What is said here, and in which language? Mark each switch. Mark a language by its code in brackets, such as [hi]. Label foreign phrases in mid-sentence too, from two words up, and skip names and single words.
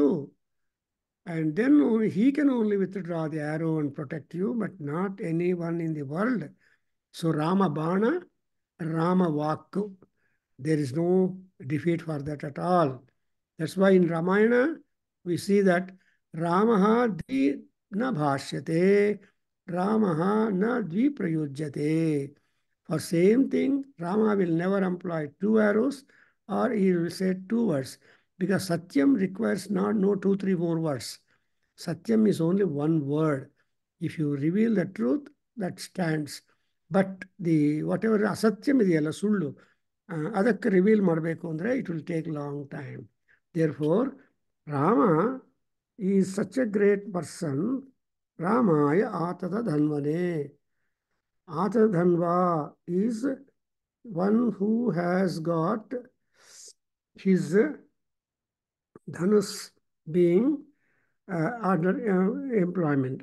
[en] And then he can only withdraw the arrow and protect you, but not anyone in the world. So [kn] ರಾಮ ಬಾಣ, ರಾಮ ವಾಕ್ಕು. [en] There is no defeat for that at all. That's why in Ramayana, we see that [sa] रामः द्वि न भाष्यते, रामः न द्वि प्रयुज्यते. [en] For same thing, Rama will never employ 2 arrows, or he will say 2 words, because Satyam requires not no 2, 3 more words. Satyam is only 1 word. If you reveal the truth, that stands. But the whatever asatyam [kn] ಇದೆಯಲ್ಲ, ಸುಳ್ಳು, ಅದಕ್ಕೆ ರಿವೀಲ್ ಮಾಡಬೇಕು ಅಂದರೆ [en] it will take long time. Therefore, Rama is such a great person. [sa] रामाय आतत धन्वने. आतत धन्व [en] is one who has got his dhanus being under employment.